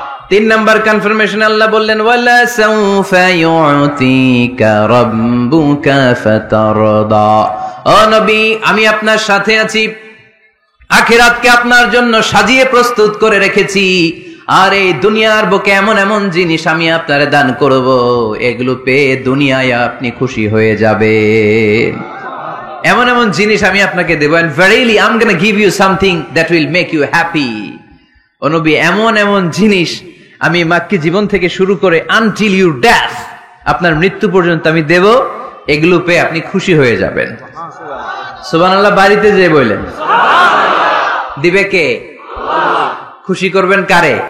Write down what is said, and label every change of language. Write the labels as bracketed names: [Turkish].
[Bangla] তিন number confirmation, আল্লাহ বললেন [Arabic] ওয়ালা সাউফা ইউতিকা রাব্বুকা ফাতারদা। [Bangla] ও নবী আমি আপনার সাথে আছি, আখিরাতকে আপনার জন্য সাজিয়ে প্রস্তুত করে রেখেছি, আর এই দুনিয়ার বুকে এমন এমন জিনিস আমি আপনারে দান করব, এগুলো পেয়ে দুনিয়ায় আপনি খুশি হয়ে যাবেন। এমন এমন জিনিস আমি আপনাকে দেব, [English] and verily I'm going to give you something that will make you happy. [Bangla] ও নবী এমন এমন জিনিস আমি মাক্কি জীবন থেকে শুরু করে [English] until your death, [Bangla] আপনার মৃত্যু পর্যন্ত আমি দেব, এগুলো পেয়ে আপনি খুশি হয়ে যাবেন। সুবহানাল্লাহ বাড়িতে যেয়ে বললেন দিবে কে? খুশি করবেন কারে?